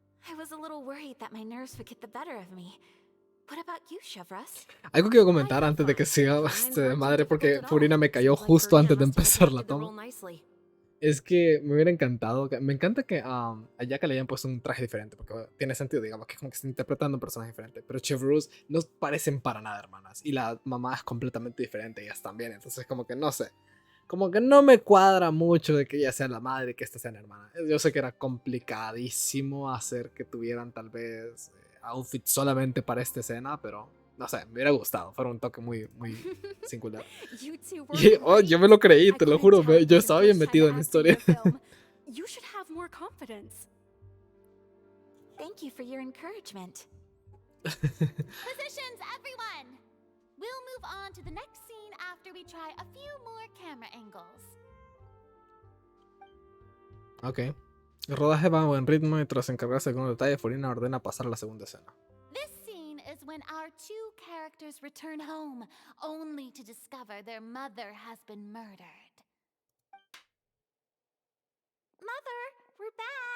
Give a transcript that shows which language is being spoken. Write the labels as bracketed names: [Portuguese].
[English] I was a little worried that my nerves would get the better of me. What about you, Chevras? [Spanish] Algo que iba a comentar antes de que siga madre, porque Furina me cayó justo antes de empezar la toma. Es que me hubiera encantado, me encanta que a Yaka le hayan puesto un traje diferente, porque tiene sentido, digamos, que es como que está interpretando un personaje diferente, pero Chevrolet no parecen para nada hermanas, y la mamá es completamente diferente, ellas también, entonces como que no sé, como que no me cuadra mucho de que ella sea la madre y que esta sea la hermana. Yo sé que era complicadísimo hacer que tuvieran tal vez outfit solamente para esta escena, pero no sé, me hubiera gustado, fuera un toque muy singular. Y yo me lo creí, te lo juro, yo estaba bien metido en la historia. [English] You should have more confidence. Thank you for your encouragement. Positions, everyone! We'll move on to the next scene after we try a few more camera angles. Ok. [Spanish] El rodaje va a buen ritmo y tras encargarse de algunos detalles, Furina ordena pasar a la segunda escena. [English] This scene is when our two characters return home, only to discover their mother has been murdered. Mother, we're back.